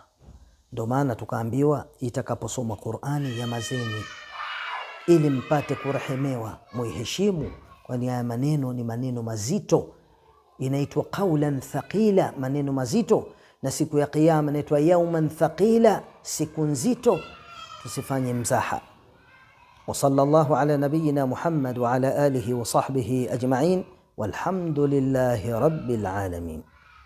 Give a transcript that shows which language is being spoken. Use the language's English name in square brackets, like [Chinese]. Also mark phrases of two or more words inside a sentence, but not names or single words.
[Swahili] Ndio maana tukaambiwa itakaposoma Qur'ani nyamazeni, ili mpate kurehemewa, muiheshimu, kwani haya maneno ni maneno mazito. Inaitwa [Arabic] قولا ثقيلا, [Swahili] maneno mazito. Na siku ya Kiyama inaitwa [Arabic] يوما ثقيلا, [Swahili] siku nzito. Tusifanye mzaha. [Arabic] وصلى الله على نبينا محمد وعلى آله وصحبه أجمعين والحمد لله رب العالمين.